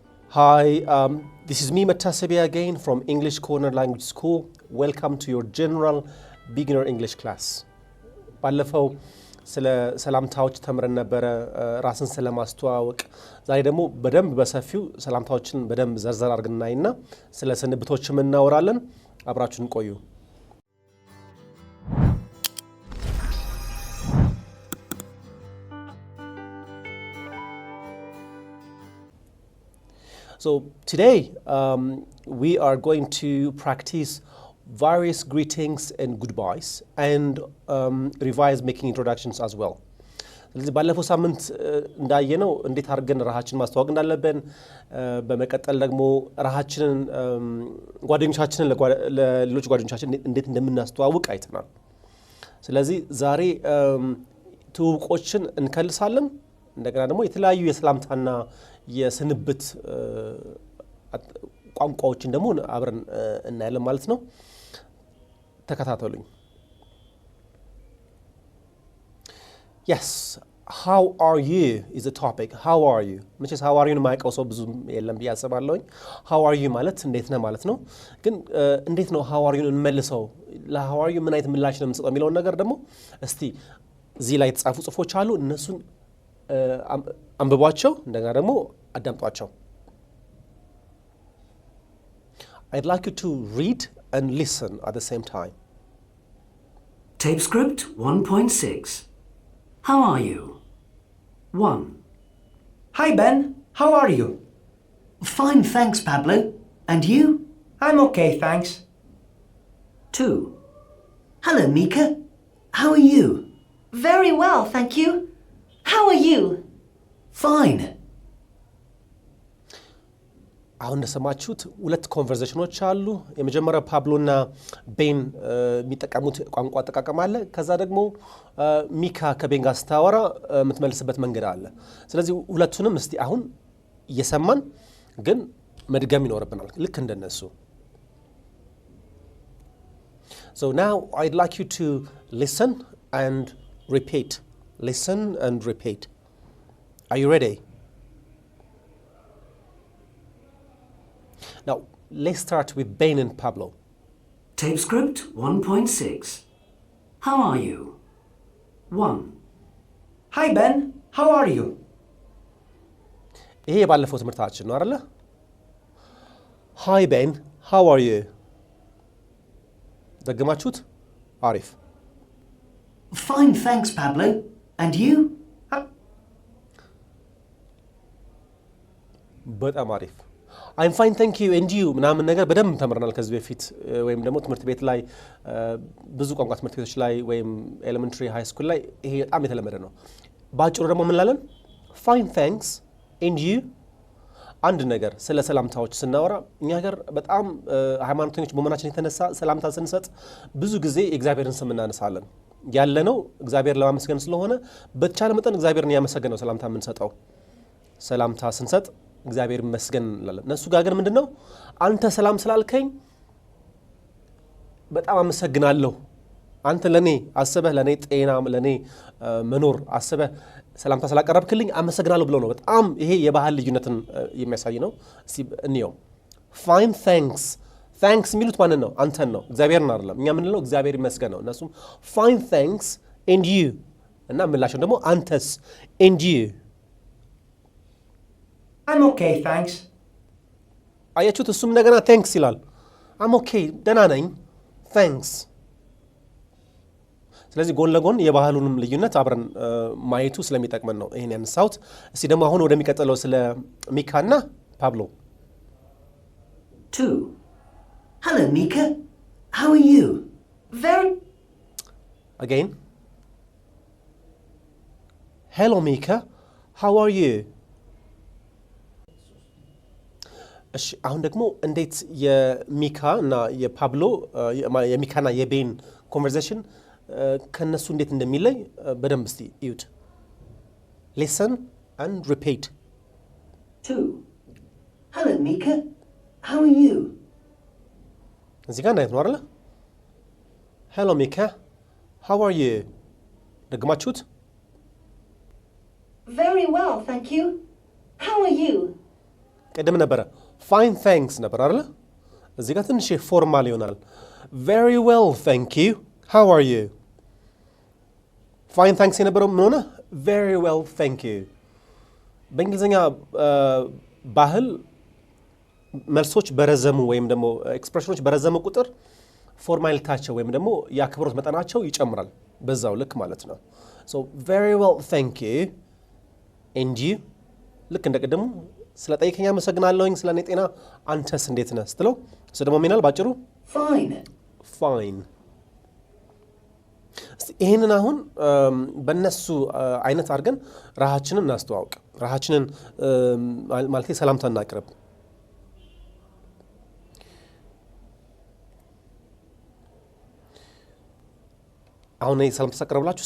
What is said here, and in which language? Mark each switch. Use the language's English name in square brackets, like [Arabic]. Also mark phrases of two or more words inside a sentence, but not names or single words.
[English] Hi, this is me Matasabia again from English Corner Language School. Welcome to your general beginner English class. [Amharic] ባለፈው ስለ ሰላምታዎች ተምረን ነበር ራስን ስለማስተዋወቅ ዛሬ ደግሞ በደንብ በሰፊው ሰላምታዎችን በደንብ ዘርዘር አድርገን እናይና ስለ ስንብቶችም እናወራለን አብራችሁን ቆዩ [English] So today we are going to practice various greetings and goodbyes and revise making introductions as well. [Amharic] ስለዚህ ባለፈው ሳምንት እንዳየነው እንዴት አድርገን ራሳችንን ማስተዋወቅ እንዳለብን በመቀጠል ደግሞ ራሳችንን ጓደኞቻችንን ለሌሎች ጓደኞቻችን እንዴት እንደምናስተዋውቅ አይተናል። ስለዚህ ዛሬ ትውውቆችን እንከልሳለን እንደገና ደግሞ የተለያዩ የሰላምታና የስንብት ቋንቋዎችን ደግሞ አብረን እናያለን ማለት ነው ተከታተሉኝ [English] Yes how are you is the topic how are you [Amharic] መቼስ [English] how are you [Amharic] ማይቀው ሰው ብዙ የለም ብያስባለሁኝ [English] how are you [Amharic] ማለት እንዴት ነህ ማለት ነው ግን እንዴት ነው [English] how are you [Amharic] እንመልሰው ለ [English] how are you [Amharic] ምን አይነት ምላሽ ነው የምንሰጠው የሚለውን ነገር ደግሞ እስቲ እዚህ ላይ የተጻፉ ጽፎች አሉ እነሱን አንብቧቸው እንደገና ደግሞ አዳምጧቸው [English] I'd like you to read and listen at the same time. Tape script 1.6. How are you? 1. Hi Ben, how are you? Fine, thanks, Pablo. And you? I'm okay, thanks. 2. Hello, Mika. How are you? Very well, thank you. How are you? Fine. [Amharic] አሁን እንደሰማችሁት ሁለት ኮንቨርሴሽኖች አሉ የመጀመሪያው ፓብሎና ቤን የሚጠቀሙት ቋንቋ አጠቃቀም አለ ከዛ ደግሞ ሚካ ከቤን ጋር ስታወራ የምትመልስበት መንገድ አለ ስለዚህ ሁለቱንም እስቲ አሁን እየሰማን ግን መድገም ይኖርብናል ልክ እንደነሱ [English] So now I'd like you to listen and repeat listen and repeat Are you ready? Now, let's start with Ben and Pablo. Tape script 1.6. How are you? 1. Hi Ben, how are you? [Amharic] ይሄ የባለፈው ትምህርታችን ነው አይደለ? [English] Hi Ben, how are you? [Amharic] ደግማችሁት? አሪፍ. [English] Fine, thanks, Pablo. And you? [Amharic] በጣም አሪፍ. [English] I'm fine, thank you, and you [Amharic] ምናምን ነገር በደንብ ተምረናል ከዚህ በፊት ወይም ደግሞ ትምህርት ቤት ላይ ብዙ ቋንቋ ትምህርት ቤቶች ላይ ወይም [English] elementary high school [Amharic] ላይ ይሄ በጣም የተለመደ ነው ባጭሩ ደግሞ ምን ላለን [English] fine thanks and you [Amharic] አንድ ነገር ስለ ሰላምታዎች ስናወራ እኛ ሀገር በጣም ሃይማኖተኞች በመሆናችን የተነሳ ሰላምታ ስንሰጥ ብዙ ጊዜ እግዚአብሔርን ስም እናነሳለን ያለነው እግዚአብሔር ለማመስገን ስለሆነ በተቻለ መጠን እግዚአብሔርን ያመሰገነው ሰላምታ የምንሰጠው ሰላምታ ስንሰጥ እግዚአብሔር ይመስገን እንላለን እነሱ ጋር ግን ምንድነው አንተ ሰላም ስላልከኝ በጣም አመሰግናለሁ አንተ ለኔ አስበህ ለኔ ጤና ለኔ መኖር አስበህ ሰላምታ ስላቀረብክልኝ አመሰግናለሁ ብሎ ነው በጣም ይሄ የባህል ልዩነትን የሚያሳይ ነው እስቲ እንየው [English] fine thanks [Amharic] የሚሉት ማንን ነው አንተን ነው እግዚአብሔርን አይደለም እኛ ምን ነው እግዚአብሔር ይመስገን ነው እነሱም [English] fine thanks and you [Amharic] እና ምላሽው ደግሞ አንተስ [English] and you I'm okay, thanks. [Amharic] አያችሁት እሱም እንደገና thanks ይላል [English] I'm okay [Amharic] ደህና ነኝ thanks ስለዚህ ጎን ለጎን የባህሉንም ልዩነት አብረን ማየቱ ስለሚጠቅመን ነው ይሄን ያነሳሁት እስቲ ደግሞ አሁን ወደሚቀጥለው ስለ ሚካና ፓብሎ [English] 2 Hello Mika how are you Very Again Hello Mika how are you እሺ አሁን ደግሞ እንዴት የሚካ እና የፓብሎ የሚካና የቤን ኮንቨርሴሽን ከነሱ እንዴት እንደሚለይ በደንብ እስቲ እዩት Listen and repeat 2 Hello Mika how are you [Amharic] እዚህ ጋር እንዳይት ነው አይደል [English] Hello Mika how are you [Amharic] ደግማችሁት [English] Very well, thank you. How are you? [Amharic] ቅድም ነበረ [English] fine thanks [Amharic] ነበር አይደል? እዚህ ጋር ትንሽ ፎርማል ይሆናል። [English] very well thank you how are you? fine thanks [Amharic] የነበረው ምን ሆነ? [English] very well thank you። [Amharic] በእንግሊዝኛ ባህል መልሶች በረዘሙ ወይም ደግሞ ኤክስፕሬሽኖች በረዘሙ ቁጥር ፎርማሊታቸው ወይም ደግሞ የአክብሮት መጠናቸው ይጨምራል በዛው ልክ ማለት ነው። [English] so very well thank you and you [Amharic] ልክ እንደቀደሙ ስለ ጠይቀኛ አመሰግናለሁኝ ስለ እኔ ጤና አንተስ እንዴት ነህ ስትለው እሱ ደግሞ ምን ይላል ባጭሩ [English] Fine. [Amharic] fine። ይህንን አሁን በእነሱ አይነት አድርገን ራሳችንን እናስተዋውቅ። ራሳችንን ማለት ሰላምታ እናቅርብ። አሁን ሰላምታ ሳቀርብላችሁ